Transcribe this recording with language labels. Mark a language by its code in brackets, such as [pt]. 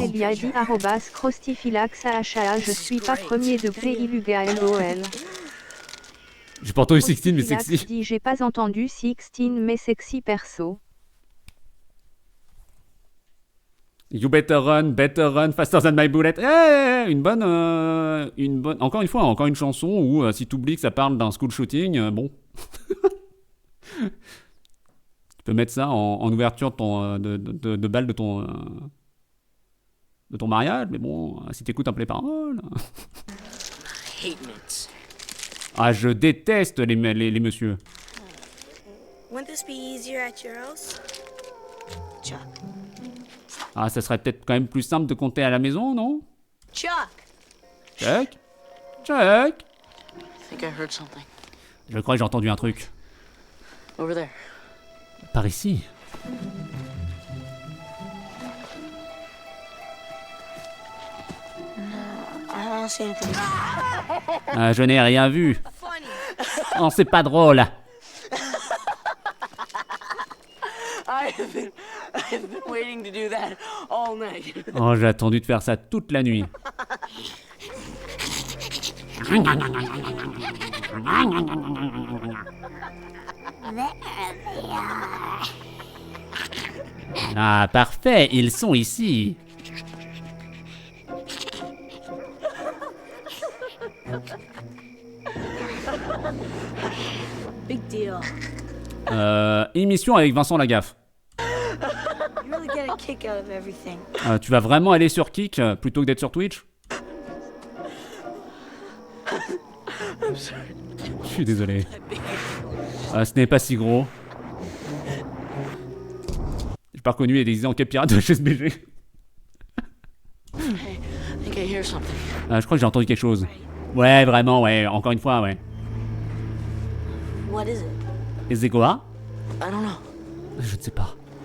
[fr] Il y a dit @crostifylax AHA, je suis pas premier degré ILUGA LOL. J'ai pas entendu 16 mais Postilac sexy. dit j'ai pas entendu 16 mais sexy perso. [en] You better run, faster than my bullet. [fr] Une bonne, encore une fois, encore une chanson où si t'oublies que ça parle d'un school shooting, bon. Tu peux mettre ça en ouverture de ton, de balle de ton mariage, mais bon, si t'écoutes un peu les paroles. [en] Hate mints. [fr] Ah, je déteste les messieurs. [en] Wouldn't this be easier at your house? Chuck. [fr] Ah, ça serait peut-être quand même plus simple de compter à la maison, non? [en] Chuck! Check. I think I heard something. [fr] Je crois que j'ai entendu un truc. [en] Over there. [fr] Par ici. [en] I don't see anything. [fr] Ah, je n'ai rien vu. Oh, c'est pas drôle. [en] I've been waiting to do that all night. [fr] Oh, j'ai attendu de faire ça toute la nuit. Ah, parfait, ils sont ici. [en] Big deal. [fr] Émission avec Vincent Lagaffe. [en] You really get a kick out of everything. [fr] Tu vas vraiment aller sur Kik plutôt que d'être sur Twitch? Je suis désolé. Ce n'est pas si gros. J'ai pas reconnu les déguisés en cap pirate de HSBG. [en] Hey, I think I hear something. [fr] Je crois que j'ai entendu quelque chose. Ouais, vraiment, ouais. Encore une fois, ouais. [en] What is it? [fr] Et c'est quoi? [en] I don't know. [fr] Je ne sais pas.